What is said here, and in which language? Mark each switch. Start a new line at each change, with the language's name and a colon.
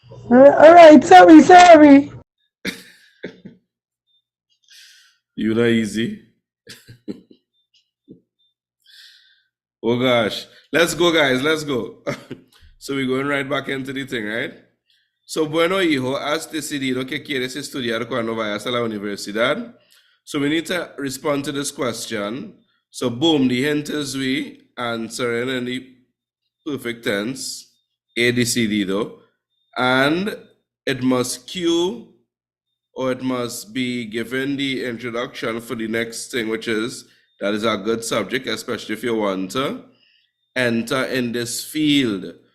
English: All right. Sorry. You know, easy. Oh gosh. Let's go, guys. Let's go. So we're going right back into the thing, right? So,
Spanish: bueno, hijo, has decidido que quieres estudiar cuando vayas a la universidad?
English: So we need to respond to this question. So, boom, the hint is we answering in the perfect tense,
Spanish: he decidido,
English: and it must cue or it must be given the introduction for the next thing, which is that is a good subject, especially if you want to enter in this field.